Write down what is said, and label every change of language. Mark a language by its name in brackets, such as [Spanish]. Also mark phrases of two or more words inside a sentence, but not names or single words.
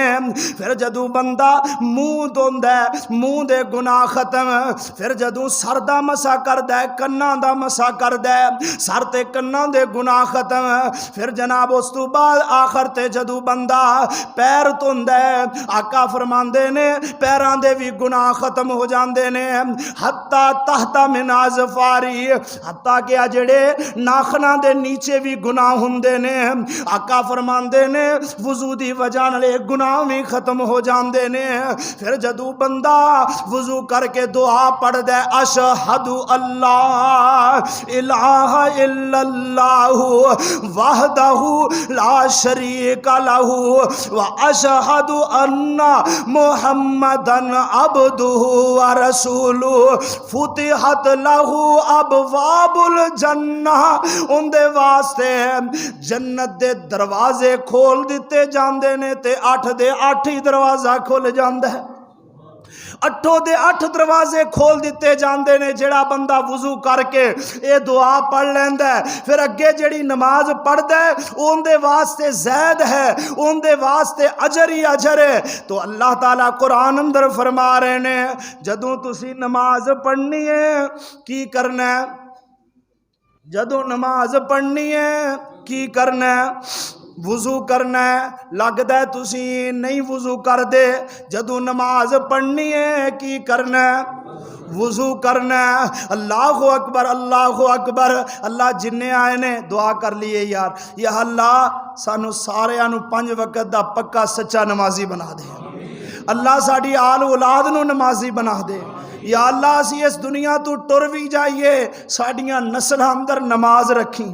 [Punjabi] پھر جدوں بندہ منہ دھوندا ہے، منہ دے گناہ ختم. پھر جدوں سر دا مسح کردا ہے، کناں دا مسح کردا ہے، سر تے کناں دے گناہ ختم. پھر جناب اس توں بعد آخر تے جدوں بندہ پیر دھوندا ہے، آقا فرماندے نے پیراں دے بھی گناہ ختم ہو جاندے نے. हत्ता तहता मिनाज फारी, حتیٰ کہ جیہڑے ناخناں دے نیچے بھی گناہ ہوندے نے. آقا فرماندے نے وضو دی وجہ نال گناہ بھی ختم ہو جاندے نے. پھر جدوں بندہ وضو کر کے دعا پڑھدا ہے, [Arabic] أشهد أن لا إله إلا الله وحده لا شريك له وأشهد أن محمدا عبده ورسوله فتحت له أبواب الجنة. [Punjabi] اوہندے واسطے جنت دے دروازے کھول دتے جاندے نے تے 8 دے 8 ہی دروازہ کھل جاندا ہے. 8 دے 8 دروازے کھول دتے جاندے نے. جیہڑا بندہ وضو کر کے یہ دعا پڑھ لیندا ہے، پھر اگے جیہڑی نماز پڑھدا ہے اوہندے واسطے زید ہے، اوہندے واسطے اجر ہی اجر ہے. تو اللہ تعالیٰ قرآن اندر فرما رہے نے، جدوں تسی نماز پڑھنی ہے کی کرنا ہے، جدوں نماز پڑھنی ہے کی کرنا ہے، وضو کرنا ہے. لگدا ہے تسی نہیں وضو کر دے۔ جدوں نماز پڑھنی ہے کی کرنا ہے، وضو کرنا ہے. [Arabic] الله أكبر، الله أكبر. [Punjabi] اللہ جنّے آئے نے دعا کر لئے یار, [Arabic] يا الله [Punjabi] سانوں ساریاں نوں 5 وقت دا پکا سچا نمازی بنا دے. اللہ ساڈی آل اولاد نوں نمازی بنا دے. [Arabic] يا الله [Punjabi] اسی اس دنیا توں ٹر بھی جائیے، ساڈیاں نسلاں اندر نماز رکھی.